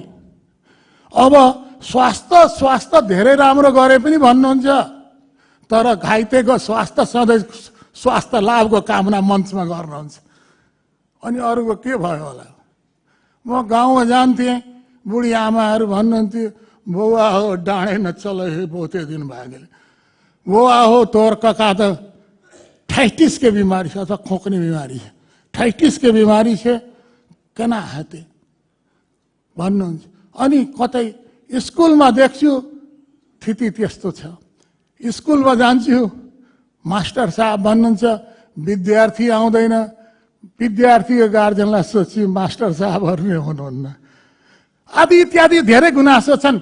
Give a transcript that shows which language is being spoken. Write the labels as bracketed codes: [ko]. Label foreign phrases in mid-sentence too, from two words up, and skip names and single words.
[ne] अब स्वास्थ्य धेरै राम्रो गरे पनि भन्नुहुन्छ, तर घाइतेको स्वास्थ्य सधैँ स्वास्थ्य लाभको कामना मञ्चमा गर्नुहुन्छ। अनि अरूको के भयो होला? म गाउँमा जान्थेँ, बुढी आमाहरू भन्नुहुन्थ्यो, [mai] बौआ हो डाँडे नचल हे बहुते दिन भागेले, बौआ हो तोर कका त थाइटिस के बीमारी छ अथवा खोक्ने बीमारी छ, थाइटिस के बीमारी छ, केना हेते भन्नुहुन्छ। [ne] अनि कतै स्कुलमा देख्छु स्थिति त्यस्तो छ। स्कुलमा जान्छु, मास्टर साहब भन्नुहुन्छ विद्यार्थी आउँदैन, विद्यार्थीको गार्जेनलाई सोच्छु मास्टर साहबहरू नै हुनुहुन्न, आदि इत्यादि धेरै गुनासो छन्।